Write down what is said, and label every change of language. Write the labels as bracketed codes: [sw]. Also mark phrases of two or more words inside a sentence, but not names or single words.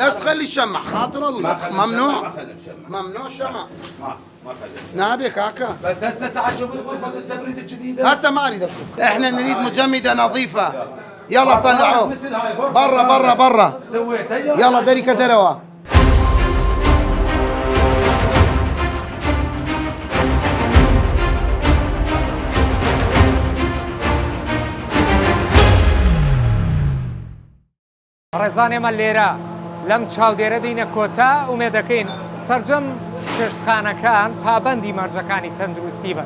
[ar] ليش تخلي الشمع خاطر الله ممنوع ما خلي الشمع ممنوع شمع ما خلي نابيك هكا بس هسه تعال شوف غرفة التبريد الجديدة هسه ما اريد اشوف احنا نريد مجمدة نظيفة يلا طلعوه مثل هاي غرفة برا برا برا سويتها يلا دريكة دروا [ckb] ڕێزانێمە لێرە لەم چاودێرە دینە کۆتا ئومێدەکەین سەرجەم چێشتخانەکان پابەندی مەرجەکانی تەندروستی بن.